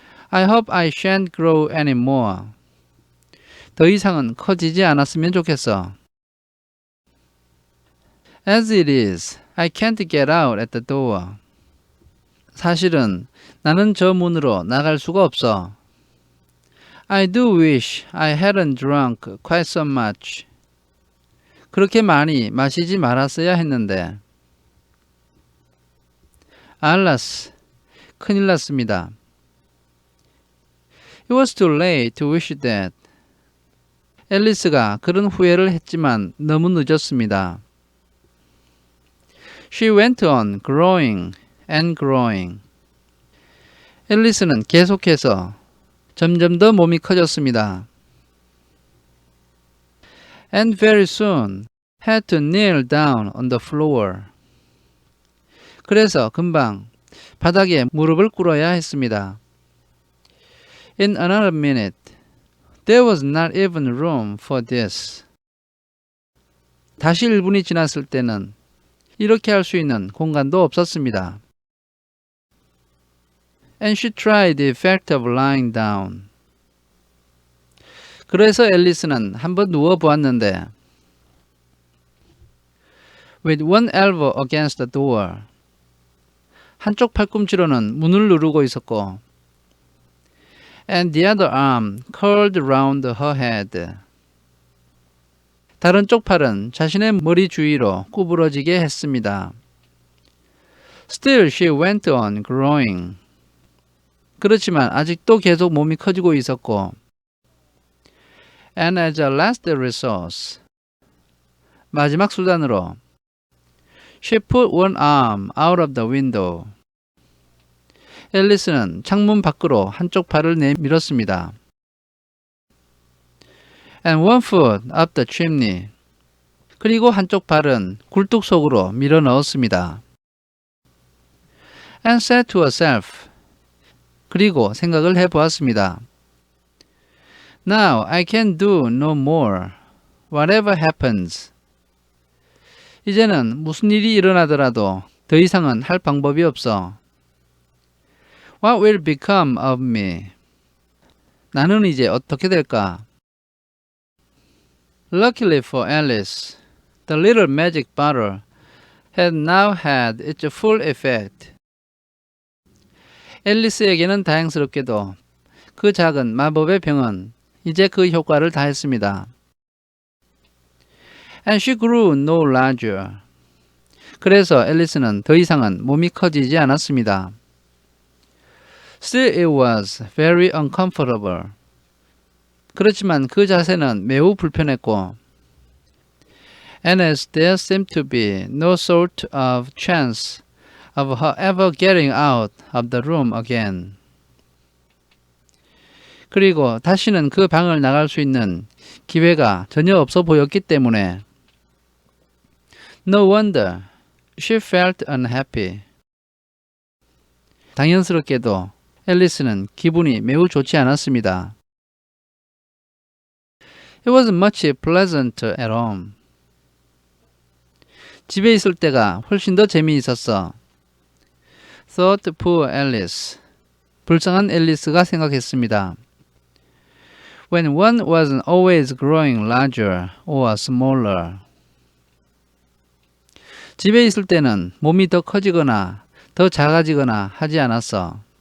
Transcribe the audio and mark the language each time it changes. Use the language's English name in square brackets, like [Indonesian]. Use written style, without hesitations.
[English] I hope I shan't grow any more. [Korean] 더 이상은 커지지 않았으면 좋겠어. [English] As it is, I can't get out at the door. [Korean] 사실은 나는 저 문으로 나갈 수가 없어. [English] I do wish I hadn't drunk quite so much. [Korean] 그렇게 많이 마시지 말았어야 했는데. 알라스, 큰일 났습니다. [English] It was too late to wish that. [Korean] 앨리스가 그런 후회를 했지만 너무 늦었습니다. [English] She went on growing and growing. [Korean] 앨리스는 계속해서 점점 더 몸이 커졌습니다. [English] And very soon had to kneel down on the floor. [Korean] 그래서 금방 바닥에 무릎을 꿇어야 했습니다. [English] In another minute, there was not even room for this. [Korean] 다시 1분이 지났을 때는 이렇게 할 수 있는 공간도 없었습니다. [English] And she tried the effect of lying down. [Korean] 그래서 앨리스는 한번 누워 보았는데 [English] with one elbow against the door. [Korean] 한쪽 팔꿈치로는 문을 누르고 있었고 [English] and the other arm curled round her head. [Korean] 다른 쪽 팔은 자신의 머리 주위로 구부러지게 했습니다. [English] Still she went on growing. [Korean] 그렇지만 아직도 계속 몸이 커지고 있었고 [English] and as a last resource. [Korean] 마지막 수단으로 [English] She put one arm out of the window. [Korean] 앨리스는 창문 밖으로 한쪽 발을 내밀었습니다. [English] And one foot up the chimney. [Korean] 그리고 한쪽 발은 굴뚝 속으로 밀어 넣었습니다. [English] And said to herself. [Korean] 그리고 생각을 해보았습니다. [English] Now I can do no more. Whatever happens. [Korean] 이제는 무슨 일이 일어나더라도 더 이상은 할 방법이 없어. [English] What will become of me? [Korean] 나는 이제 어떻게 될까? [English] Luckily for Alice, the little magic bottle had now had its full effect. [Korean] 앨리스에게는 다행스럽게도 그 작은 마법의 병은 이제 그 효과를 다했습니다. [English] And she grew no larger. [Korean] 그래서 앨리스는 더 이상은 몸이 커지지 않았습니다. [English] Still it was very uncomfortable. [Korean] 그렇지만 그 자세는 매우 불편했고 [English] And as there seemed to be no sort of chance of her ever getting out of the room again. [Korean] 그리고 다시는 그 방을 나갈 수 있는 기회가 전혀 없어 보였기 때문에 [English] No wonder she felt unhappy. [Korean] 당연스럽게도 앨리스는 기분이 매우 좋지 않았습니다. [English] It was much pleasanter at home. [Korean] 집에 있을 때가 훨씬 더 재미있었어. [English] Thought poor Alice. [Korean] 불쌍한 앨리스가 생각했습니다. [English] When one wasn't always growing larger or smaller. [Korean] 집에 있을 때는 몸이 더 커지거나 더 작아지거나 하지 않았어.